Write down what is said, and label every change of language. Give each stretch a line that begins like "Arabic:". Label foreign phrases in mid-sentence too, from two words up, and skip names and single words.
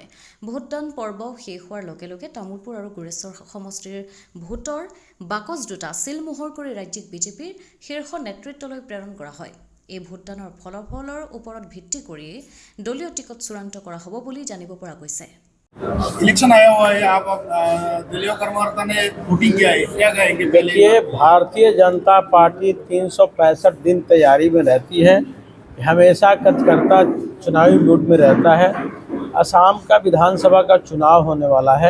Assamese: ভোটদান পৰ্ব শেষ হোৱাৰ লগে লগে তামুলপুৰ আৰু গুৰেশ্বৰ সমষ্টিৰ ভোটৰ বাকচ দুটা চিলমোহৰ কৰি ৰাজ্যিক বিজেপিৰ শীৰ্ষ নেতৃত্বলৈ প্ৰেৰণ কৰা হয়। এই ভোটদানৰ ফলাফলৰ ওপৰত ভিত্তি কৰি দলীয় টিকট চূড়ান্ত কৰা হ'ব বুলি জানিব পৰা গৈছে।
Hindi: इलेक्शन आया हुआ है, आप दलीय कर्मकर्ता ने वोटिंग किया है, क्या कहेंगे? देखिए, भारतीय जनता पार्टी 365 दिन तैयारी में रहती है, हमेशा कार्यकर्ता चुनावी मूड में रहता है। असम का विधानसभा का चुनाव होने वाला है।